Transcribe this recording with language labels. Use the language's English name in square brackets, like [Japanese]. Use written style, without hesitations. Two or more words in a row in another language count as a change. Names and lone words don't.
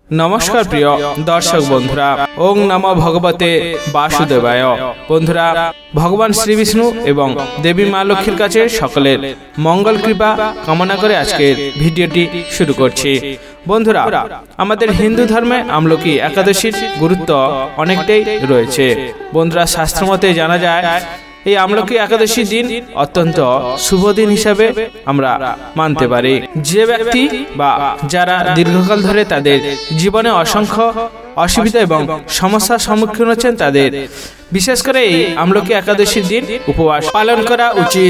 [Bangla] নমস্কার প্রিয় দর্শক বন্ধুরা [Sanskrit] ओं नमो भगवते वासुदेवाय। [Bangla] বন্ধুরা ভগবান শ্রী বিষ্ণু এবং দেবী মা লক্ষ্মীর কাছে সকলের মঙ্গল কৃপা কামনা করে আজকের ভিডিওটি শুরু করছি। বন্ধুরা আমাদের হিন্দু ধর্মে আমলকী একাদশীর গুরুত্ব অনেকটাই রয়েছে। বন্ধুরা শাস্ত্র মতে জানা যায় এই আমলকি একাদশী দিন অত্যন্ত শুভ দিন হিসাবে আমরা মানতে পারি। যে ব্যক্তি বা যারা দীর্ঘকাল ধরে তাদের জীবনে অসংখ্য অসুবিধা এবং সমস্যার সম্মুখীন হচ্ছেন তাদের বিশেষ করে এই আমলকি একাদশীর দিন উপবাস পালন করা উচিত।